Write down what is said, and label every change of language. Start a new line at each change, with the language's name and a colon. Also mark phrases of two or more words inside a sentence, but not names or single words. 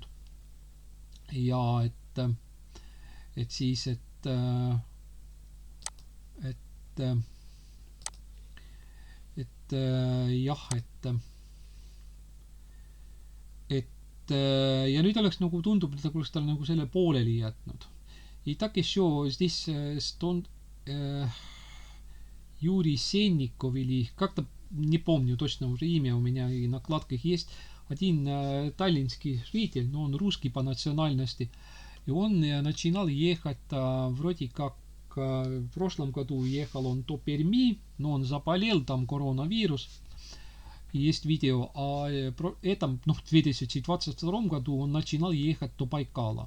Estonian: Ja et siis, ja nüüd oleks nagu tundub, et oleks tal nagu selle pooleli jätnud.
Russian: И так еще здесь Юрий Сенников или как-то, не помню точно уже имя, у меня и на накладках есть, один таллинский житель, но он русский по национальности, и он начинал ехать вроде как в прошлом году ехал он до Перми, но он заболел, там коронавирус, есть видео, а этом, ну, в 2022 году он начинал ехать до Байкала.